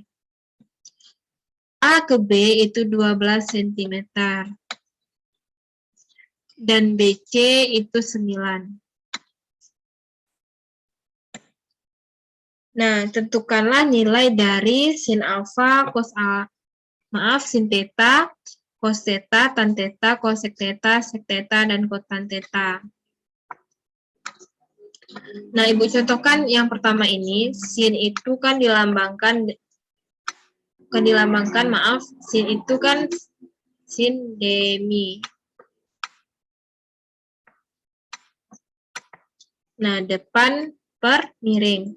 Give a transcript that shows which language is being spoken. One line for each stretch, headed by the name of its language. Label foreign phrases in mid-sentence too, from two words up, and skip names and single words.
Indonesian: A ke B itu 12 cm. Dan BC itu 9. Nah, tentukanlah nilai dari sin alfa, sin theta, cos theta, tan theta, cosec theta, sec theta, dan kotan theta. Nah, Ibu contohkan yang pertama ini, sin itu kan dilambangkan, sin itu kan sin demi. Nah, depan per miring.